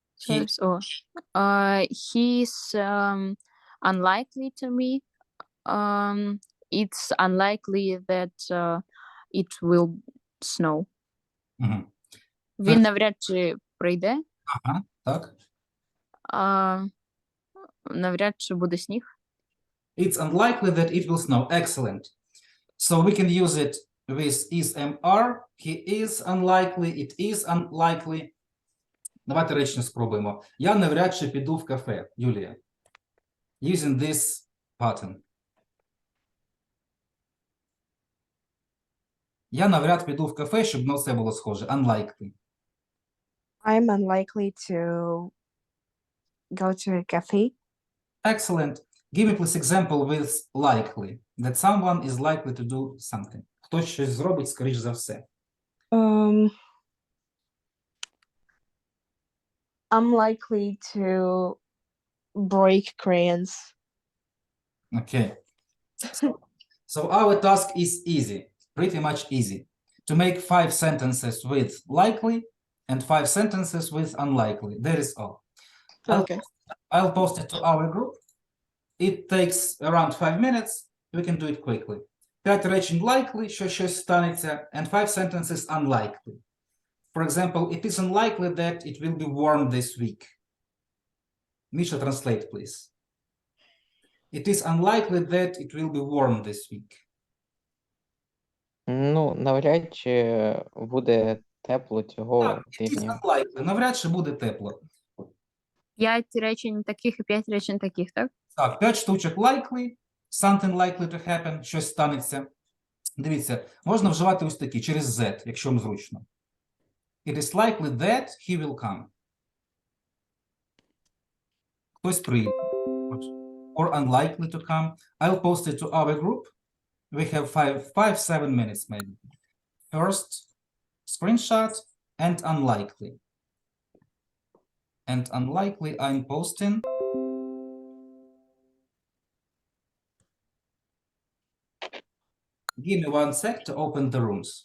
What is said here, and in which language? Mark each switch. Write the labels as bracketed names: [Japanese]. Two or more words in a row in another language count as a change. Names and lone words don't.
[English] First, he's unlikely to me. It's unlikely that it will snow. Мгм. [Ukrainian] Він навряд чи прийде. Ага, так. Навряд чи буде сніг. [English] It's unlikely that it will snow. Excellent. So we can use it with is MR. He is unlikely, it is unlikely. [Ukrainian] Давайте речення спробуємо. Я навряд чи піду в кафе, Юлія. [English] Using this pattern. [Ukrainian] Я навряд піду в кафе, щоб на все було схоже. [English] Unlikely. I'm unlikely to go to a cafe. Excellent. Give me please example with likely. That someone is likely to do something. [Ukrainian] Хтось щось зробить, скоріш за все. [English] I'm likely to break crayons. Okay. So our task is easy, pretty much easy. To make 5 sentences with likely and 5 sentences with unlikely. That is all. Okay. I'll post it to our group. It takes around 5 minutes. We can do it quickly. 5 речень likely, [Ukrainian] що щось станеться, [English] and 5 sentences unlikely. For example, it is unlikely that it will be warm this week. Misha, translate, please. It is unlikely that it will be warm this week. [Ukrainian] Ну, навряд чи буде тепло цього Так, [English] it is [Ukrainian] тижня. unlikely. Навряд чи буде тепло. 5 речень таких і 5 речень таких, так? Так, 5 штучок [English] likely, something likely to happen, [Ukrainian] щось станеться. Дивіться, можна вживати ось такі, через Z, якщо вам зручно. [English] It is likely that he will come. [Ukrainian] Хтось прийде. [English] Or unlikely to come. I'll post it to our group. We have 7 minutes maybe. First, screenshot and unlikely. And unlikely I'm posting. Give me 1 sec to open the rooms.